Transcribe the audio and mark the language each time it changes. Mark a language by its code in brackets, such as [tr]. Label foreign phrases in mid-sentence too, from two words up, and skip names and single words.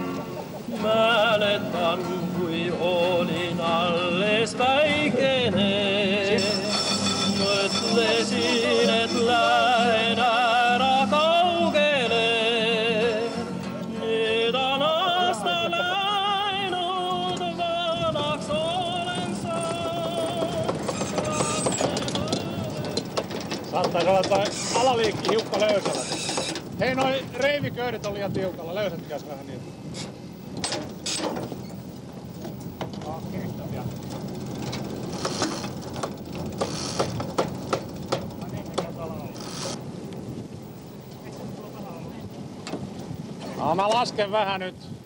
[et] Mäletan, kui olin alles väikene. Mõtlesin, et lähen ära kaugele. Nüüd on aasta läinud, vanaks olen saanud. [fi] Saattaisi olla toi alaliikki hiukka löysällä. Hei, noi reiviköydet on liian tiukalla. Löysätkäs vähän niitä. Kiristäviä. No, mä lasken vähän nyt.